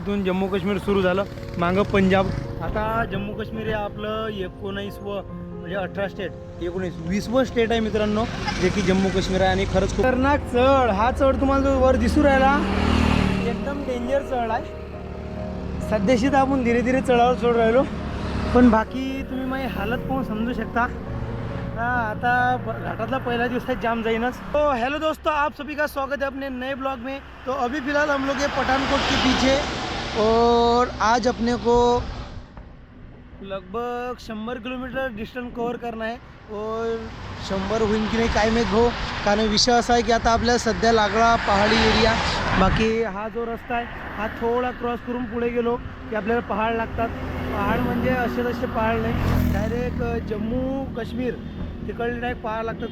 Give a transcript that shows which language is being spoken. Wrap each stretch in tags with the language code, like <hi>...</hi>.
<mr>इथून जम्मू काश्मीर सुरू झालं, मागं पंजाब. आता जम्मू काश्मीर हे आपलं 19वं म्हणजे 18 स्टेट 20वं स्टेट आहे मित्रांनो, जे की जम्मू काश्मीर आहे. आणि खरंच खतरनाक चढ. हा चढ तुम्हाला जो वर दिसू राहिला एकदम डेंजर चढ आहे. सध्याशी तर आपण धीरे धीरे चढावर चढ राहिलो, पण बाकी तुम्ही माझी हालत पाहून समजू शकता. आता घाटातला</mr> <hi>पहला दिवस है, जाम जाइनस. तो हेलो दोस्तों, आप सभी का स्वागत है अपने नए ब्लॉग में. तो अभी फ़िलहाल हम लोग ये पठानकोट के पीछे, और आज अपने को लगभग 100 किलोमीटर डिस्टन्स कवर करना है.</hi> <mr>और 100 होईन की नाही काय माहीत भाऊ, कारण विषय असा आहे की आता आपल्याला सध्या लागला पहाडी एरिया. बाकी हा जो रस्ता आहे हा थोडा क्रॉस करून पुढे गेलो की आपल्याला पहाड लागतात. पहाड म्हणजे असे तसे पहाड नाही, डायरेक्ट जम्मू काश्मीर तिकडले डायरेक्ट पहाड लागतात.</mr>